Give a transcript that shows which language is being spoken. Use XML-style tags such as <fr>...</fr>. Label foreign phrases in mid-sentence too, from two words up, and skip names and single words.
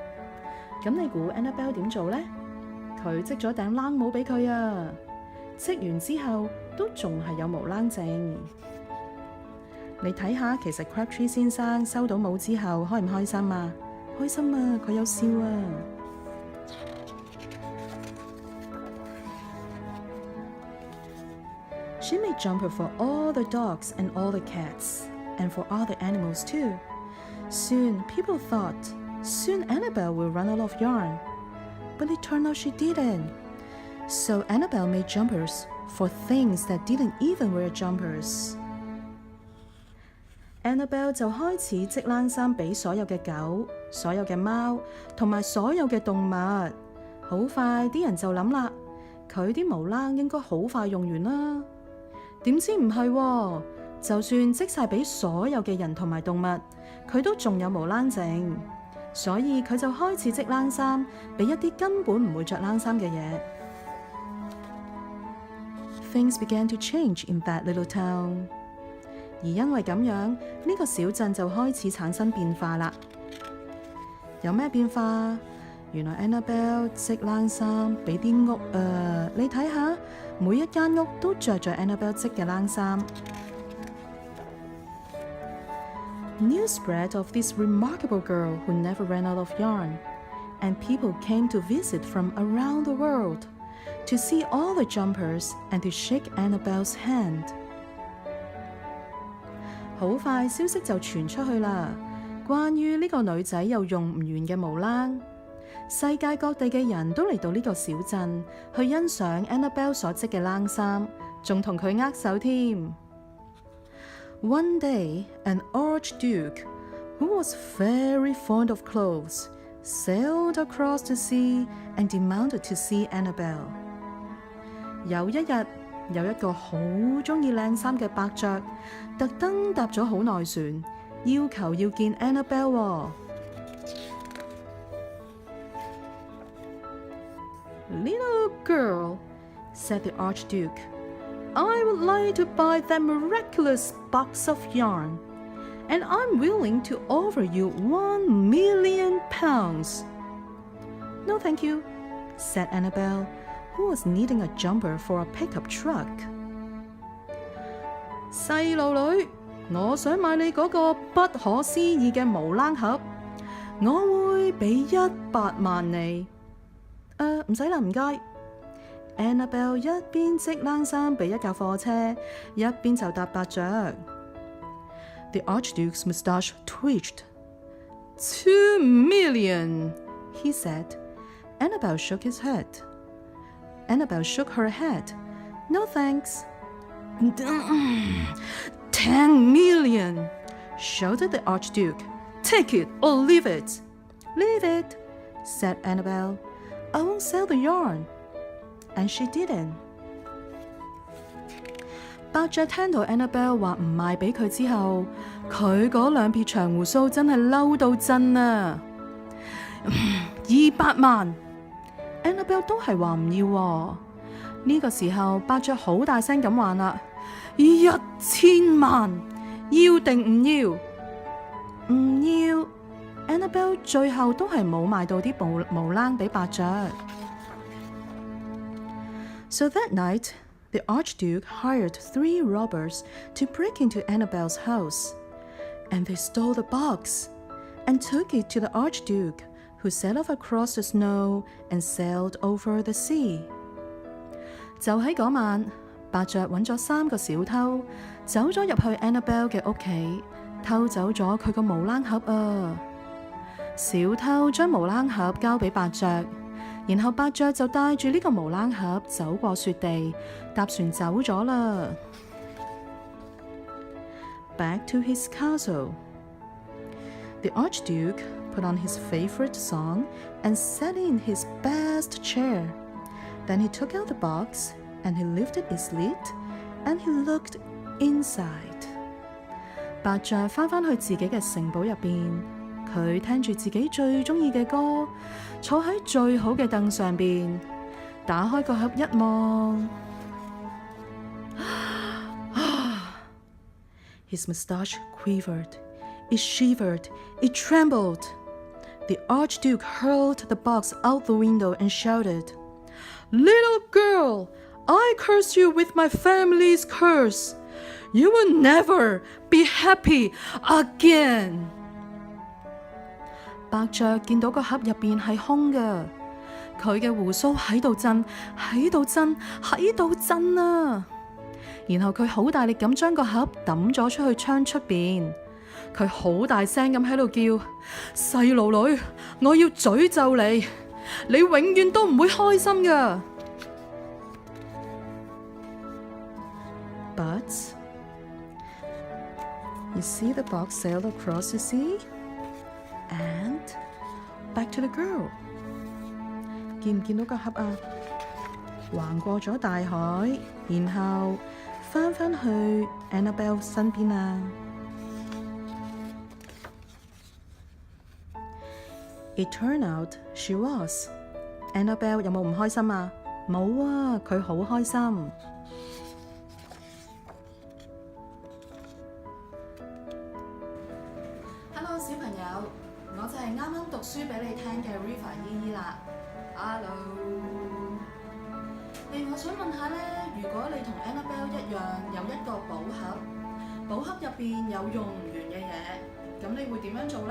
<yue>咁你估 Annabelle 點做呢？佢織咗頂冷帽俾佢啊！織完之後都仲係有毛冷剩。你睇下，其實 Crabtree 先生收到帽之後開唔開心啊？開心啊，佢有笑啊。</yue> <en>She made jumper for all the dogs and all the cats, and for other animals too. Soon people thought, soon Annabelle will run out of yarn. But it turned out she didn't. So Annabelle made jumpers for things that didn't even wear jumpers.</en> <yue>Annabelle 就開始織冷衫俾所有嘅狗、所有嘅貓同埋所有嘅動物。好快啲人就諗啦，佢啲毛冷應該好快用完啦。點知唔係喎，就算織晒俾所有嘅人同埋動物，佢都仲有毛冷剩，所以佢就開始織冷衫俾一啲根本唔會着冷衫嘅嘢。</yue> <en>Things began to change in that little town.</en> <yue>而因為咁樣，呢個小鎮就開始產生變化啦。有咩變化？原來 Annabelle 織冷衫俾啲屋你睇下，每一間屋都着咗 Annabelle 織嘅冷衫。</yue> <en>News spread of this remarkable girl who never ran out of yarn, and people came to visit from around the world to see all the jumpers and to shake Annabelle's hand.</en> <yue>好快消息就傳出去啦，關於呢個女仔又用唔完嘅毛冷。世界各地嘅人都嚟到呢個小鎮去欣賞 Annabelle 所織嘅冷衫，仲同佢握手添。</yue> <en>One day, an archduke, who was very fond of clothes, sailed across the sea and demanded to see Annabelle.</en> <yue>有一日，有一個好鍾意靚衫嘅伯爵，特登搭咗好耐船，要求要見 Annabelle 喎。</yue> <en>Little girl, said the Archduke, I would like to buy that miraculous box of yarn, and I'm willing to offer you £1,000,000. No, thank you, said Annabelle, who was needing a jumper for a pickup truck.</en> <yue>細路女，我想買你嗰個不可思議嘅毛冷盒，我會俾100萬你。唔使啦，唔該。Annabelle 一邊織冷衫俾一架貨車，一邊就答伯爵。</yue> <en>The Archduke's moustache twitched. 2 million, he said. Annabelle shook his head. Annabelle shook her head. No thanks. 10 million, shouted the Archduke. Take it or leave it. Leave it, said Annabelle. I won't sell the yarn. And she didn't.</en> <yue>伯爵聽到 Annabelle 話唔賣俾佢之後，佢嗰兩撇長胡鬚真係嬲到震啊！200萬 ，Annabelle 都係話唔要喎。呢個時候，伯爵好大聲咁話啦：1000萬，要定唔要？唔要。Annabelle 最後都係冇買到啲毛冷俾伯爵。</yue> <en>So that night, the Archduke hired 3 robbers to break into Annabelle's house, and they stole the box and took it to the Archduke, who set off across the snow and sailed over the sea.</en> <yue>就喺嗰晚，伯爵揾咗3個小偷，走咗入去 Annabelle 嘅屋企，偷走咗佢個毛冷盒啊！小偷將毛冷盒交俾伯爵， 然後伯爵就帶住呢個毛冷盒走過雪地，搭船走咗啦。</yue> <en>Back to his castle. The Archduke put on his favorite song and sat in his best chair. Then he took out the box and he lifted its lid and he looked inside.</en> <yue>伯爵返去自己嘅城堡入邊，佢聽住自己最鍾意嘅歌，坐喺最好嘅凳上邊，打開個盒一望。</yue> <en>His moustache quivered, it shivered, it trembled. The Archduke hurled the box out the window and shouted, "Little girl, I curse you with my family's curse. You will never be happy again."</en> <yue>伯爵見到個盒入邊係空嘅，佢嘅鬍鬚喺度震，喺度震，喺度震啊！然後佢好大力咁將個盒抌咗出去窗出邊，佢好大聲咁喺度叫：細路女，我要詛咒你，你永遠都唔會開心噶。</yue> <en>But you see the box sail across the sea and back to the girl.</en> <yue>見唔見到個盒啊？橫過咗大海，然後返去 Annabelle 身邊啊。</yue> <en>It turned out she was.</en> <yue>Annabelle 有冇唔開心啊？冇啊，佢好開心。Hello 小朋友，我就係啱啱讀書俾你聽嘅 Riva 姨姨啦。Hello。我想問下咧，如果你同 Annabelle 一樣有一個寶盒，寶盒入邊有用唔完嘅嘢，咁你會點樣做咧？</yue>